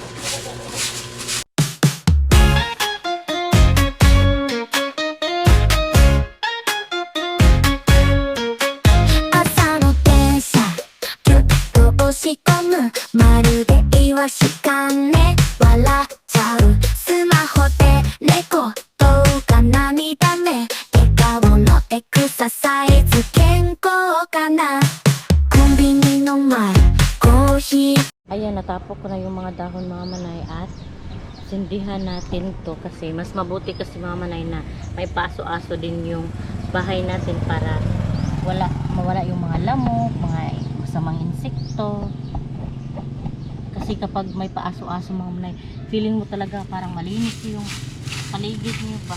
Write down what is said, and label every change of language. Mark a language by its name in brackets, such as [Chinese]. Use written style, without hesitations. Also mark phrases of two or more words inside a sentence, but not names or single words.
[Japanese] 朝の電車ぎゅっと押し込むまるでイワシかね笑っちゃうスマホで猫動画涙目笑顔のエクササイズ健康かなコンビニの前コーヒー [Filipino] Ayan, natapok ko na yung mga dahon mga manay at sindihan natin to kasi mas mabuti kasi mga manay na may paso-aso din yung bahay natin para mawala yung mga lamok, mga masamang insekto. Kasi kapag may paaso-aso mga manay, feeling mo talaga parang malinis yung paligid niyo ba.